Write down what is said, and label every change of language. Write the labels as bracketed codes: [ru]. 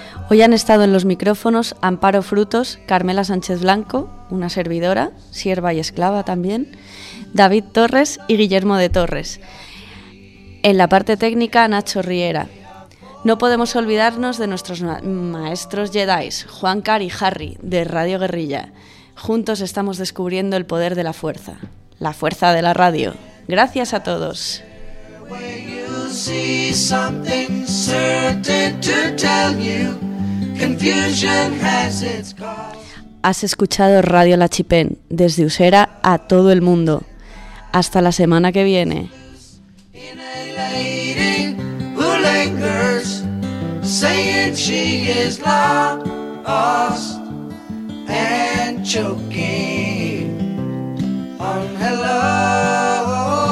[es] Hoy han estado en los micrófonos Amparo Frutos, Carmela Sánchez Blanco, una servidora, sierva y esclava también, David Torres y Guillermo de Torres. En la parte técnica, Nacho Riera. No podemos olvidarnos de nuestros maestros Jedi, Juan Car y Harry, de Radio Guerrilla. Juntos estamos descubriendo el poder de la fuerza de la radio. Gracias a todos. [en] See something certain to tell you. Confusion has its cause. [es] Has escuchado Radio La Chipén, desde Usera a todo el mundo. Hasta la semana que viene. [en] In a lady who lingers, saying she is lost and choking on hello.